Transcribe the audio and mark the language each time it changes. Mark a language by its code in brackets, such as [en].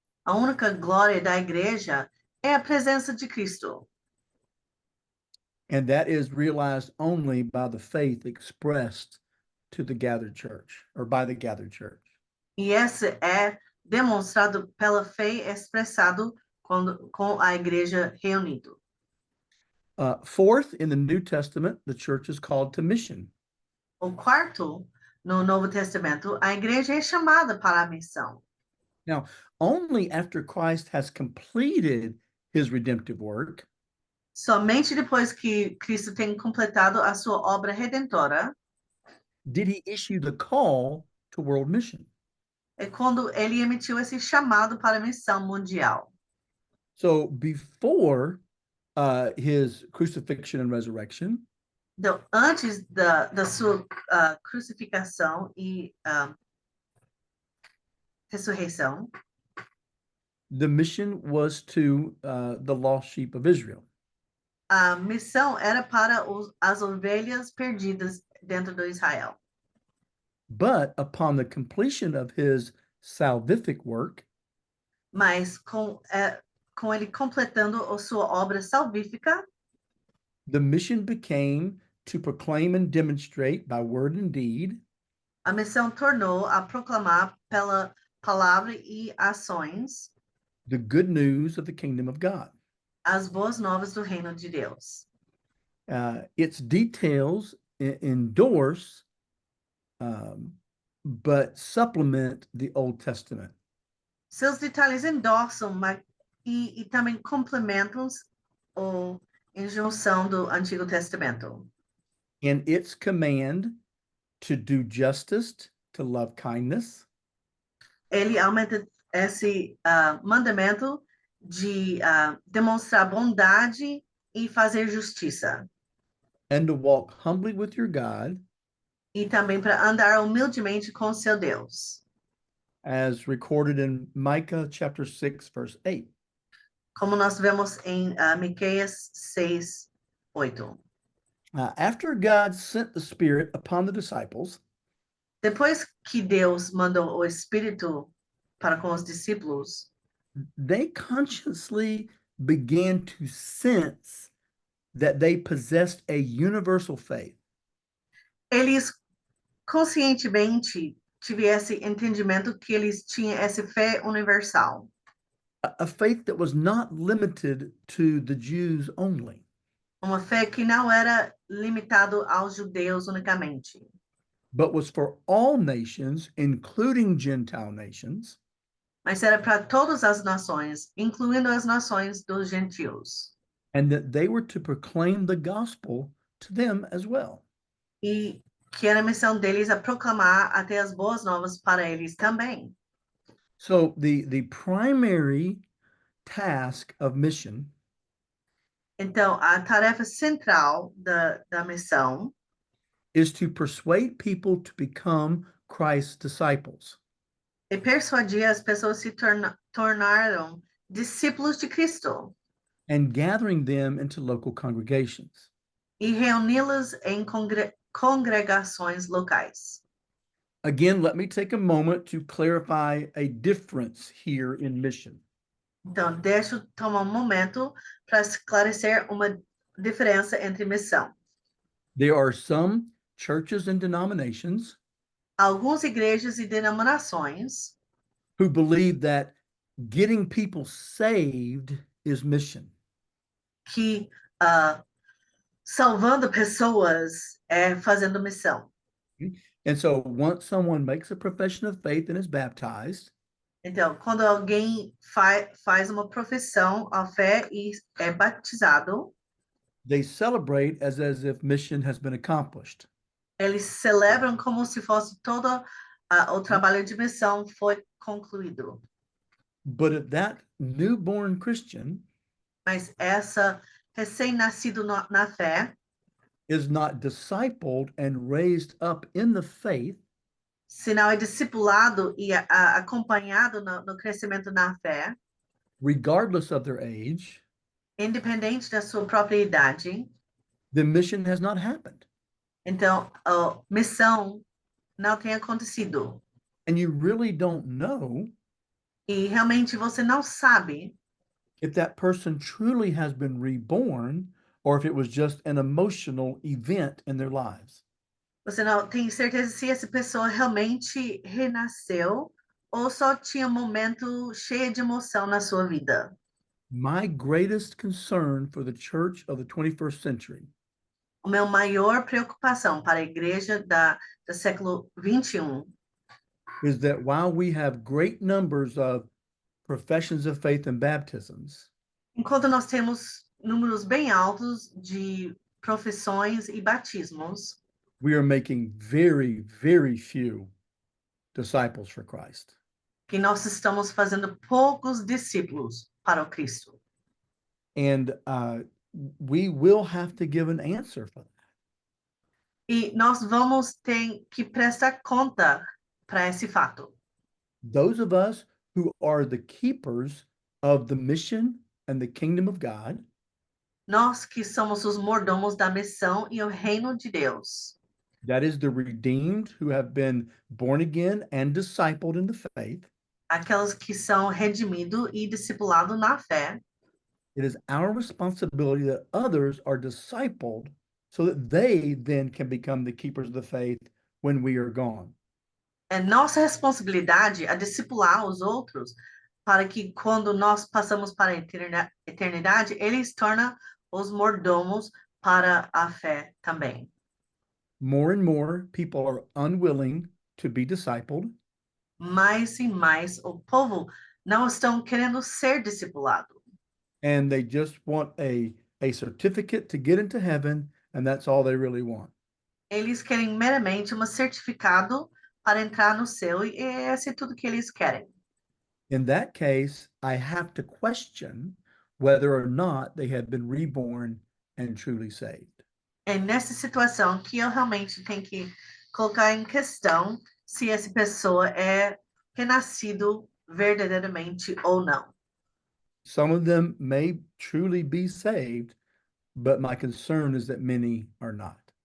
[pt] A única glória da igreja é a presença de Cristo. [en] And that is realized only by the faith expressed to the gathered church or by the gathered church. [pt] E esse é demonstrado pela fé expressado com a igreja reunida. [en] Fourth, in the New Testament, the church is called to mission. [pt] O quarto, no Novo Testamento, a igreja é chamada para a missão. [en] Now, only after Christ has completed his redemptive work [pt] Somente depois que Cristo tem completado a sua obra redentora, [en] did he issue the call to world mission. [pt] é quando ele emitiu esse chamado para a missão mundial. [en] So before his crucifixion and resurrection, [pt] Então, antes da sua crucificação e ressurreição, [en] the mission was to the lost sheep of Israel. [pt] A missão era para as ovelhas perdidas dentro do Israel. [en] But upon the completion of his salvific work, [pt] Mas com ele completando a sua obra salvífica, [en] the mission became to proclaim and demonstrate by word and deed [pt] a missão tornou a proclamar pela palavra e ações [en] the good news of the kingdom of God. [pt] as boas novas do reino de Deus. [en] Its details endorse, but supplement the Old Testament. [pt] Seus detalhes endossam e também complementam a injunção do Antigo Testamento. [en] And its command to do justice, to love kindness, [pt] Ele aumenta esse mandamento de demonstrar bondade e fazer justiça. [en] and to walk humbly with your God, [pt] E também para andar humildemente com seu Deus. [en] as recorded in Micah chapter 6, verse 8. [pt] Como nós vemos em Miqueias 6, 8. [en] After God sent the Spirit upon the disciples, [pt] Depois que Deus mandou o Espírito para com os discípulos, [en] they consciously began to sense that they possessed a universal faith. [pt] eles conscientemente tiveram esse entendimento que eles tinham essa fé universal. [en] A faith that was not limited to the Jews only, [pt] Uma fé que não era limitado aos judeus unicamente, [en] but was for all nations, including Gentile nations, [pt] mas era para todas as nações, incluindo as nações dos gentios. [en] and that they were to proclaim the gospel to them as well. [pt] E que era a missão deles a proclamar até as boas novas para eles também. [en] So the primary task of mission [pt] Então, a tarefa central da missão [en] is to persuade people to become Christ's disciples. [pt] é persuadir as pessoas se tornaram discípulos de Cristo [en] And gathering them into local congregations. [pt] e reuni-los em congregações locais. [en] Again, let me take a moment to clarify a difference here in mission. [pt] Então, deixa eu tomar momento para esclarecer uma diferença entre missão. [en] There are some churches and denominations [pt] Algumas igrejas e denominações [en] who believe that getting people saved is mission. [pt] que salvando pessoas é fazendo missão. [en] And so once someone makes a profession of faith and is baptized, [pt] Então, quando alguém faz uma profissão à fé e é batizado, [en] they celebrate as if mission has been accomplished. [pt] eles celebram como se fosse todo o trabalho de missão foi concluído. [en] But if that newborn Christian [pt] Mas essa recém-nascido na fé [en] is not discipled and raised up in the faith, [pt] se não é discipulado e acompanhado no crescimento na fé, [en] regardless of their age, [pt] independente da sua própria idade, [en] the mission has not happened. [pt] então a missão não tem acontecido. [en] And you really don't know [pt] E realmente você não sabe [en] if that person truly has been reborn or if it was just an emotional event in their lives. [pt] Você não tem certeza se essa pessoa realmente renasceu ou só tinha um momento cheio de emoção na sua vida. [en] My greatest concern for the church of the 21st century [pt] O meu maior preocupação para a igreja do século 21 [en] is that while we have great numbers of professions of faith and baptisms, [pt] enquanto nós temos números bem altos de profissões e batismos, [en] we are making very, very few disciples for Christ. [pt] que nós estamos fazendo poucos discípulos para o Cristo. [en] And we will have to give an answer for that. [pt] E nós vamos ter que prestar conta para esse fato. [en] Those of us who are the keepers of the mission and the kingdom of God [pt] Nós que somos os mordomos da missão e o reino de Deus. [en] That is the redeemed who have been born again and discipled in the faith. [pt] Aquelas que são redimidos e discipulados na fé. [en] It is our responsibility that others are discipled so that they then can become the keepers of the faith when we are gone. [pt] É nossa responsabilidade a discipular os outros para que quando nós passamos para a eternidade, eles tornam os mordomos para a fé também. [en] More and more people are unwilling to be discipled, [pt] Mais e mais o povo não estão querendo ser discipulado. [en] and they just want a certificate to get into heaven, and that's all they really want. [pt] Eles querem meramente um certificado para entrar no céu e esse é tudo que eles querem. [en] In that case, I have to question whether or not they have been reborn and truly saved. [pt] É nessa situação que eu realmente tenho que colocar em questão se essa pessoa é renascido verdadeiramente ou não. [en] Some of them may truly be saved, but my concern is that many are not.